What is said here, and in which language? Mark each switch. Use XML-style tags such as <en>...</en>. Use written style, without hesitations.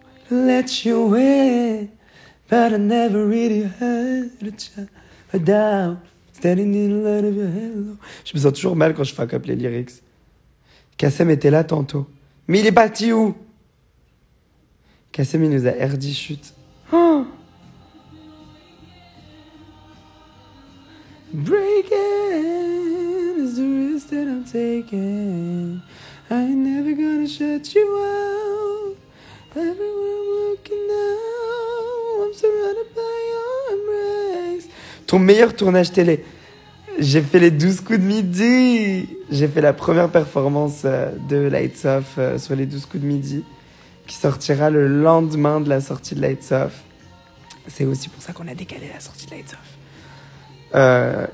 <en>Let you in, but I never really heard a doubt. Standing in the light of your halo.</en> <fr>Je me sens toujours mal quand je</fr> <en>fuck up</en> <fr>les lyrics. Kassem était là tantôt. Mais il est parti où? Kassem, il nous a RD chute. Oh!</fr> <en>Breaking is the risk that I'm taking. I ain't never gonna shut you out. Everywhere I'm looking now, I'm surrounded by your embrace.</en> <fr>Ton meilleur tournage télé. J'ai fait les 12 coups de midi. J'ai fait la première performance de Lights Off sur les 12 coups de midi, qui sortira le lendemain de la sortie de Lights Off. C'est aussi pour ça qu'on a décalé la sortie de Lights Off.</fr>